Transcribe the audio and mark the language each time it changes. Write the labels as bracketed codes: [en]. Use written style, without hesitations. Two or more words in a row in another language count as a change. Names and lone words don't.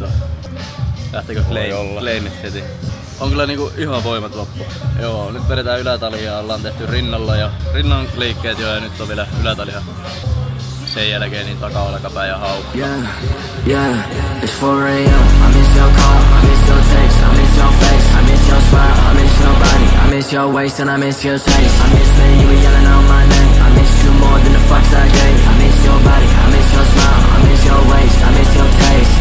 [fi] Lähtekö claimit heti? On kyllä niinku ihan voimat loppu. Joo, nyt vedetään ylätalia, ollaan tehty rinnalla ja rinnan liikkeet jo ja nyt on vielä ylätalia. Sen jälkeen niin takaolkapää ja haukka. [en] Yeah, it's 4 AM. I miss your call, I miss your text, I miss your face, I miss your smile, I miss your body, I miss your waist and I miss your taste. I miss when you were yelling out my name. I miss you more than the fucks I gave. I miss your body, I miss your smile, I miss your waist, I miss your taste.